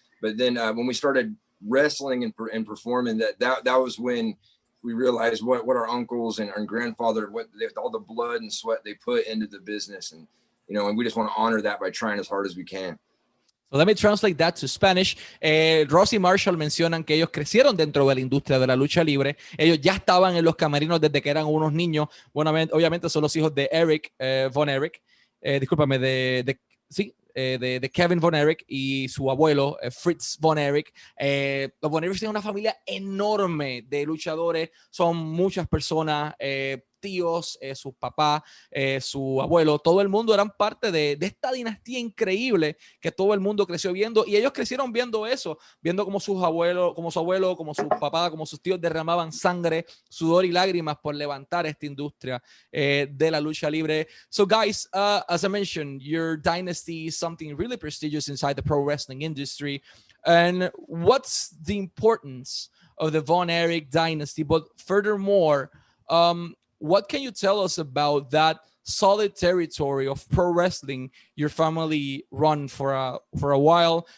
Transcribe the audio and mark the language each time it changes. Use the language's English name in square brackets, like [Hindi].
[English] But then when we started wrestling and performing, that was when we realized what our uncles and our grandfather, all the blood and sweat they put into the business. And, and we just want to honor that by trying as hard as we can. So let me translate that to Spanish. [Spanish] Ross y Marshall mencionan que ellos crecieron dentro de la industria de la lucha libre. Ellos ya estaban en los camerinos desde que eran unos niños. Bueno, obviamente son los hijos de Eric Von Erich. Discúlpame, de Kevin Von Erich y su abuelo, Fritz Von Erich. Los Von Erich tienen una familia enorme de luchadores. Son muchas personas, tíos, su papá, su abuelo, todo el mundo eran parte de esta dinastía increíble que todo el mundo creció viendo, y ellos crecieron viendo eso, viendo como su abuelo, como su papá, como sus tíos derramaban sangre, sudor y lágrimas por levantar esta industria de la lucha libre. [English] So guys, as I mentioned, your dynasty is something really prestigious inside the pro wrestling industry. And what's the importance of the Von Erich dynasty? But furthermore, what can you tell us about that solid territory of pro wrestling your family run for a while?